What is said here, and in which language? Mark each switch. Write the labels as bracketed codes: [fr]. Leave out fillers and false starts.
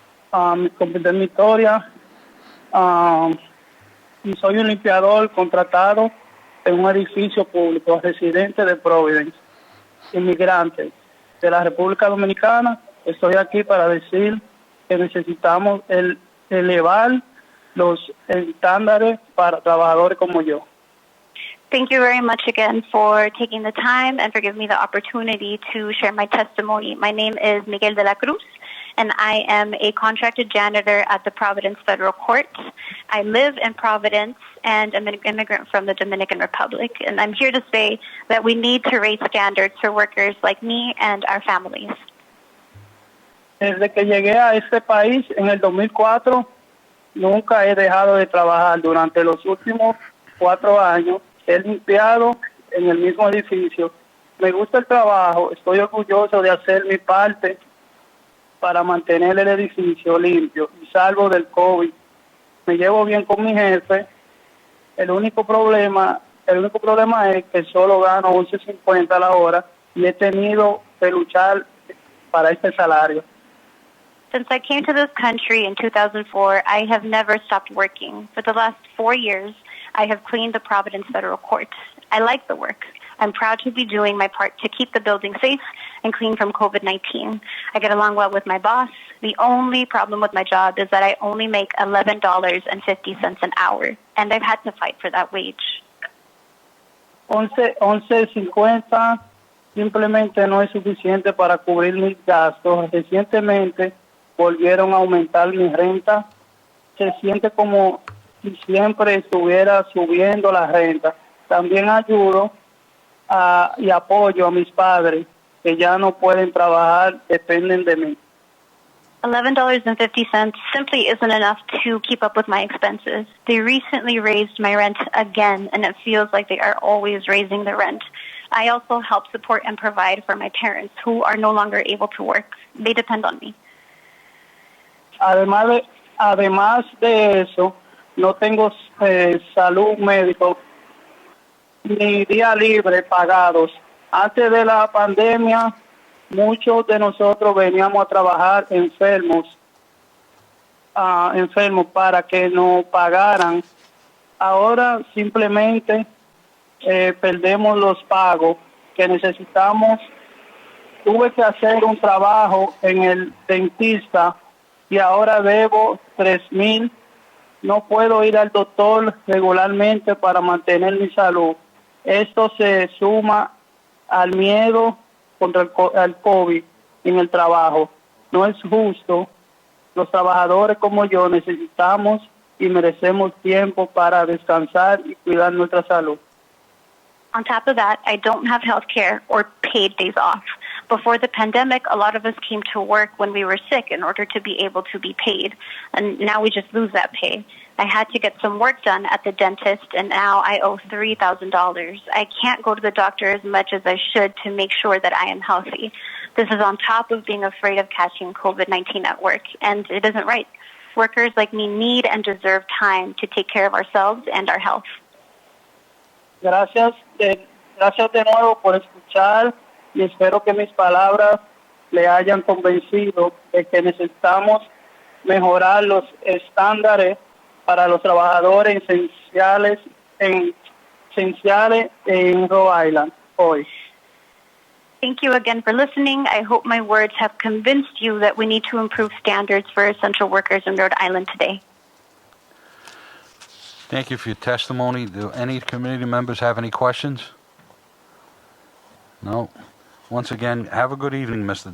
[es] Y soy un limpiador contratado en un edificio público, residente de Providence, inmigrante de la República Dominicana. Estoy aquí para decir que necesitamos elevar los estándares para trabajadores como yo. [en] Thank you very much again for taking the time and for giving me the opportunity to share my testimony. My name is Miguel de la Cruz, and I am a contracted janitor at the Providence Federal Court. I live in Providence, and I'm an immigrant from the Dominican Republic, and I'm here to say that we need to raise standards for workers like me and our families. [es] Desde que llegué a este país en el 2004, nunca he dejado de trabajar. Durante los últimos 4 años he limpiado en el mismo edificio. Me gusta el trabajo, estoy orgulloso de hacer mi parte para mantener el edificio limpio y salvo del COVID. Me llevo bien con mi jefe. El único problema es que solo gano 11.50 a la hora y he tenido que luchar para este salario. [en] Since I came to this country in 2004, I have never stopped working. For the last 4 years, I have cleaned the Providence Federal Court. I like the work. I'm proud to be doing my part to keep the building safe and clean from COVID-19. I get along well with my boss. The only problem with my job is that I only make $11.50 an hour, and I've had to fight for that wage. [es] 11.50 simplemente no es suficiente para cubrir mis gastos. Recientemente volvieron a aumentar mi renta. Se siente como y siempre estuviera subiendo la renta. También ayudo y apoyo a mis padres que ya no pueden trabajar, dependen de mí. [en] $11.50 simply isn't enough to keep up with my expenses. They recently raised my rent again, and it feels like they are always raising the rent. I also help support and provide for my parents who are no longer able to work. They depend on me. [es] Además de eso, no tengo salud médico ni día libre pagados. Antes de la pandemia, muchos de nosotros veníamos a trabajar enfermos para que nos pagaran. Ahora simplemente perdemos los pagos que necesitamos. Tuve que hacer un trabajo en el dentista y ahora debo $3,000. No puedo ir al doctor regularmente para mantener mi salud. Esto se suma al miedo contra el COVID en el trabajo. No es justo. Los trabajadores como yo necesitamos y merecemos tiempo para descansar y cuidar nuestra salud. [en] On top of that, I don't have health care or paid days off. Before the pandemic, a lot of us came to work when we were sick in order to be able to be paid, and now we just lose that pay. I had to get some work done at the dentist, and now I owe $3,000. I can't go to the doctor as much as I should to make sure that I am healthy. This is on top of being afraid of catching COVID-19 at work, and it isn't right. Workers like me need and deserve time to take care of ourselves and our health. [es] Gracias de nuevo por escuchar y espero que mis palabras le hayan convencido de que necesitamos mejorar los estándares para los trabajadores esenciales en Rhode Island hoy. [en] Thank you again for listening. I hope my words have convinced you that we need to improve standards for essential workers in Rhode Island today. Thank you for your testimony. Do any community members have any questions? No. Once again, have a good evening, Mr.